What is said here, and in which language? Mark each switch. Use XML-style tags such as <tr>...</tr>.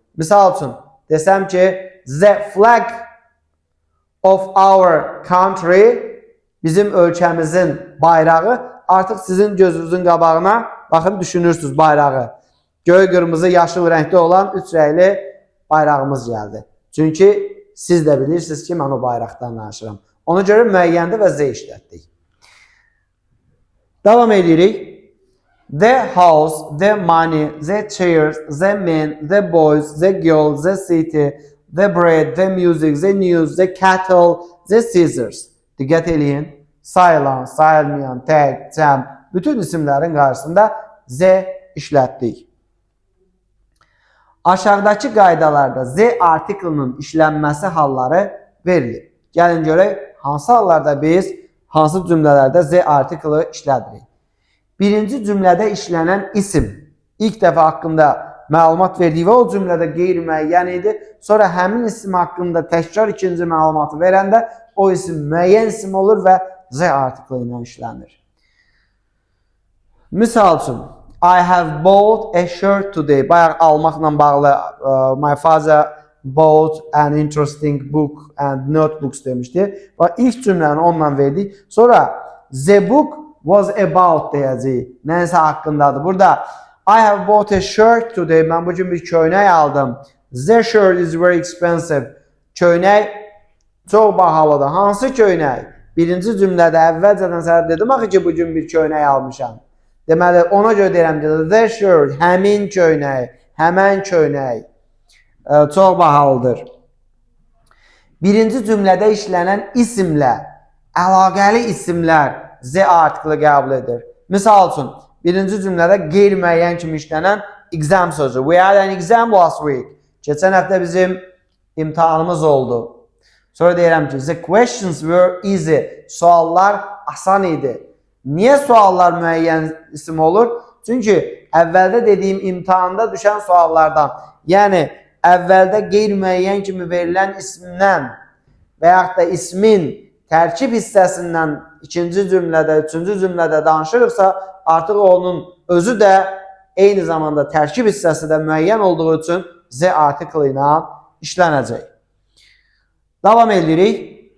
<az>Misal üçün, desəm ki,</az> <en>the flag of our country,</en> <az>bizim ölkəmizin bayrağı, artıq sizin gözünüzün qabağına, baxın, düşünürsünüz bayrağı. Göy, qırmızı, yaşıl rəngdə olan 3 rəngli bayrağımız gəldi. Çünki siz də bilirsiniz ki, mən o bayraqdan danışıram. Ona görə müəyyəndir və Z işlətdik. Davam edirik.</az> <en>The house, the money, the chairs, the men, the boys, the girls, the city, the bread, the music, the news, the cattle, the scissors.</en> <az>Diqqət eləyin. Sayılan, sayılmayan, tək, cəm, bütün isimlərin qarşısında Z işlətdik. Aşağıdakı qaydalarda Z artiklının işlənməsi halları verilir. Gəlin görək, hansı hallarda biz, hansı cümlələrdə Z artiklı işlədirik. Birinci cümlədə işlənən isim ilk dəfə haqqında məlumat verdik və o cümlədə qeyri-müəyyən idi. Sonra həmin isim haqqında təkrar ikinci məlumatı verəndə o isim müəyyən isim olur və Z artiklı ilə işlənir. Misal üçün,</az> <en>I have bought a shirt today.</en> <az>Bayaq almaqla bağlı</az> <en>my father bought an interesting book and notebooks</en> <az>demişdi. Və ilk cümləni onunla verdik. Sonra</az> <en>the book was about</en> <az>deyəcəyik. Nəyəsə haqqındadır.</az> <en>Burada I have bought a shirt today.</en> <az>Mən bugün bir köynək aldım.</az> <en>The shirt is very expensive.</en> <az>Köynək çox bahalıdır. Hansı köynək? Birinci cümlədə əvvəlcədən sənə dedim axı ki, bugün bir köynək almışam. Deməli, ona görə deyirəm ki,</az> <en>the shirt,</en> <az>həmin köynək, həmən köynək çox bahalıdır. Birinci cümlədə işlənən isimlə əlaqəli isimlər Z artiklı qəbul edir. Misal üçün, birinci cümlədə qeyri-müəyyən kimi işlənən exam sözü.</az> <en>We had an exam last week.</en> <az>Keçən həftə bizim imtahanımız oldu. Sonra deyirəm ki,</az> <en>the questions were easy.</en> <az>Suallar asan idi. Niyə suallar müəyyən isim olur? Çünki əvvəldə dediyim imtahanda düşən suallardan, yəni əvvəldə qeyri-müəyyən kimi verilən ismdən və yaxud da ismin tərkib hissəsindən ikinci cümlədə, üçüncü cümlədə danışırıqsa, artıq onun özü də eyni zamanda tərkib hissəsi də müəyyən olduğu üçün Z artiklı ilə işlənəcək. Davam edirik.</az>